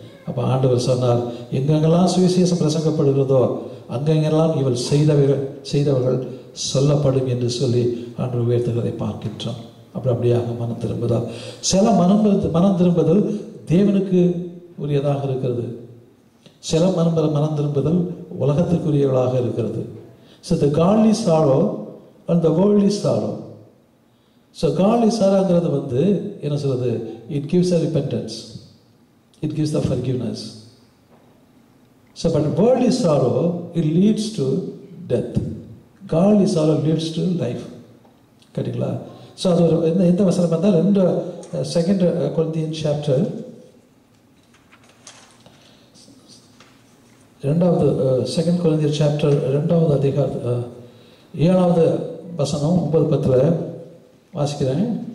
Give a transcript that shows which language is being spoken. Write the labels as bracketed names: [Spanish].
[Tamil] அப்போ ஆண்டவர் சொன்னார், எங்கெங்கெல்லாம் சுவிசேஷம் பிரசங்கப்படுகிறதோ அங்கெங்கெல்லாம் இவள் செய்தவர்கள் சொல்லப்படும் என்று சொல்லி ஆண்டவர் உயர்த்துகிறதை பார்க்கின்றோம். அப்படியாக மனம் திரும்புதல், சில மனம் திரும்புதல் தேவனுக்கு உரியதாக இருக்கிறது, சில மனம் திரும்புதல் உலகத்திற்குரியவளாக இருக்கிறது. [English] So the godly sorrow and the worldly sorrow. So godly sorrowங்கிறது [Tamil] வந்து என்ன சொல்றது, [English] it gives a repentance, it gives the forgiveness. So but worldly sorrow, it leads to death. Godly sorrow leads to life. [Tamil] சரிங்களா? So அது ஒரு எந்த வசனம் வந்தால் [English] 2 Corinthians chapter 2 Corinthians chapter [Tamil] 2வது அதிகாரம் 7வது வசனம் 9-10 வாசிக்கிறேன்.